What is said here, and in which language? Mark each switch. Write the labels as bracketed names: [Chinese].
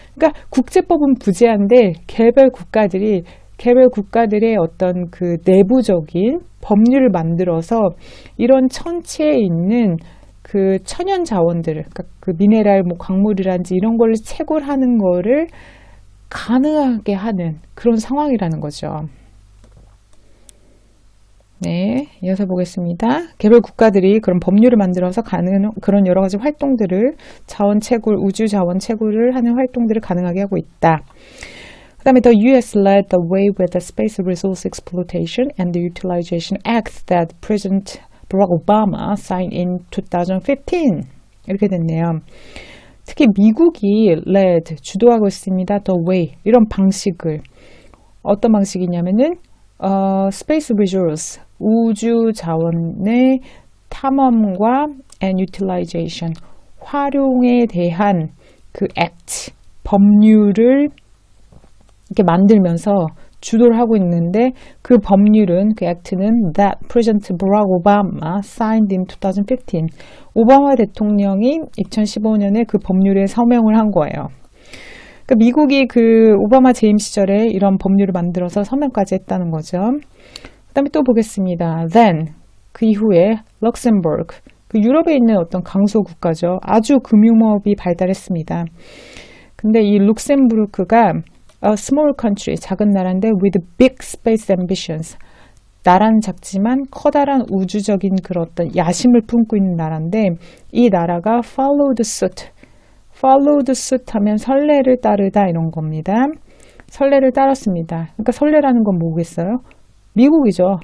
[Korean] 그러니까 국제법은 부재한데 개별 국가들의 어떤 그 내부적인 법률을 만들어서 이런 천체에 있는 그 천연 자원들을, 그러니까 그 미네랄, 뭐 광물이란지 이런 걸 채굴하는 거를 가능하게 하는 그런 상황이라는 거죠. 네, 이어서 보겠습니다. 개별 국가들이 그런 법률을 만들어서 그런 여러 가지 활동들을, 자원 채굴, 우주 자원 채굴을 하는 활동들을 가능하게 하고 있다. 그 다음에 the U.S. [English] led the way with the Space Resource Exploitation and the Utilization Act that President Barack Obama signed in 2015. [Korean] 이렇게 됐네요. 특히 미국이 led, 주도하고 있습니다. [English] the way, [Korean] 이런 방식을. 어떤 방식이냐면은 Space Resource, 우주 자원의 탐험과 and Utilization, 활용에 대한 그 Act, 법률을 이렇게 만들면서 주도를 하고 있는데, 그 법률은, 그 액트는 [English] that President Barack Obama signed in 2015. [Korean] 오바마 대통령이 2015년에 그 법률에 서명을 한 거예요. 그러니까 미국이 그 오바마 재임 시절에 이런 법률을 만들어서 서명까지 했다는 거죠. 그 다음에 또 보겠습니다. [English] Then, [Korean] 그 이후에 럭셈버그, 그 유럽에 있는 어떤 강소 국가죠. 아주 금융업이 발달했습니다. 근데 이 룩셈부르크가 [English] a small country, [Korean] 작은 나라인데 [English] with big space ambitions, [Korean] 나라는 작지만 커다란 우주적인 그런 어떤 야심을 품고 있는 나라인데 이 나라가 [English] followed suit. followed suit [Korean] 하면 선례를 따르다 이런 겁니다. 선례를 따랐습니다. 그러니까 선례라는 건 뭐겠어요? 미국이죠.